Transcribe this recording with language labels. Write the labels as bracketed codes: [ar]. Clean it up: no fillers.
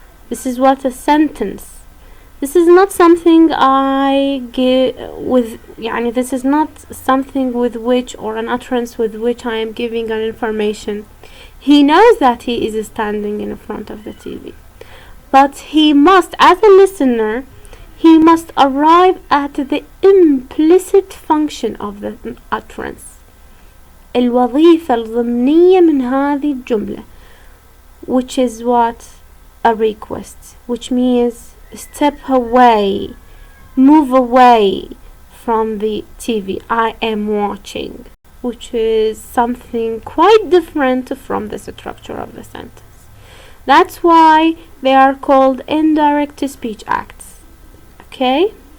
[en] This is what a sentence. This is not something I give with, يعني this is not something with which, or an utterance with which I am giving an information. He knows that he is standing in front of the TV. But he must, as a listener, he must arrive at the implicit function of the utterance. [ar] الوظيفة الضمنية من هذه الجملة, [en] which is what? A request, which means step away, move away from the TV I am watching, which is something quite different from the structure of the sentence. That's why they are called indirect speech acts. Okay?